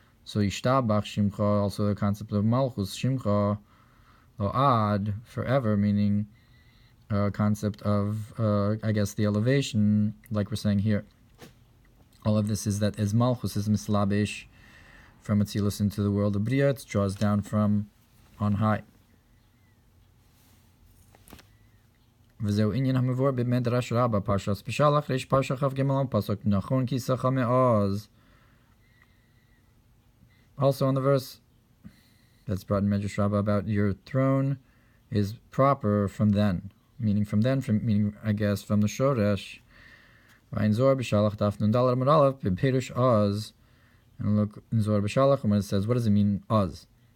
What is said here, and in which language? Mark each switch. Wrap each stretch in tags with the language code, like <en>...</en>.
<en>So Yishtabach Shimcha, also the concept of Malchus Shimcha, or Ad, forever, meaning concept of I guess the elevation, like we're saying here. All of this is that as Malchus is mislabish from Atzilus into the world of Bria, it draws down from on high.</en> <he>וזהו עניין המבואר במדרש רבה, פרשס בשלח, ריש פרשה כ"ג פסוק נכון כי שכה מעוז.</he> <en>Also on the verse that's brought in Medrash Rabbah about your throne is proper from then, meaning I guess from the Shoresh. In Zohar b'Shalach daf nun dalar amud aleph b'Perush Oz, and look in Zohar b'Shalach when it says, what does it mean Oz?</en>